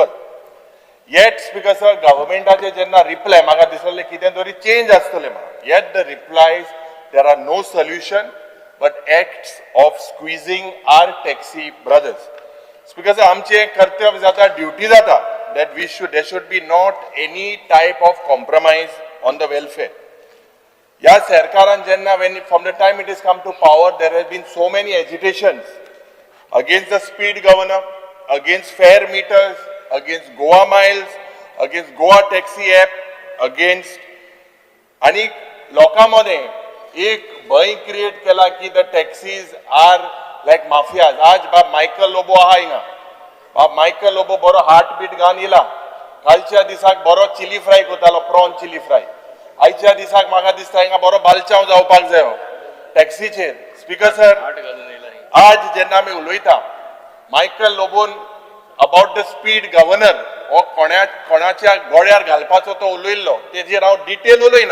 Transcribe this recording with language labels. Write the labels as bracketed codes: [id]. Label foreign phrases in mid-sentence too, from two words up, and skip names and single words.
[en] Yet Speaker sir [kok] गव्हर्मेंटाचे जेन्ना रिप्लाय म्हाका दिसलें कितें तरी चेंज आसतलें म्हणून. [en] Yet the replies there are no solution but acts of squeezing our taxi brothers. Speaker sir [kok] आमचे कर्तव्य जाता, ड्युटी जाता [en] that there should be not any type of compromise on the welfare. [kok] या सरकारान जेन्ना [en] from the time it has come to power, there has been so many agitations against the speed governor, against fare meters, against Goa miles, against Goa taxi app, against [kok] आणि लोकांमध्ये एक भय क्रिएट केला की [en] the taxis are like mafias. [kok] आज बाब मायकल लोबो आहा हिंगा, बाब मायकल लोबो बरो [en] heart beat [kok] घालून येला. कालच्या दिसाक बरो [en] chilli fry [kok] करतालो, [en] prawn chilli fry. [kok] आयच्या दिसाक म्हाका दिसता हिंगा बरो बालचाव जावपाक जाय टॅक्सीचेर. [en] Speaker sir [kok] आज जेन्ना आमी उलयता मायकल लोबोन [en] about the speed governor [kok] हो कोणाच्या गोळ्यार घालपाचो तो उलयल्लो, तेजेर हांव डिटेल उलयना.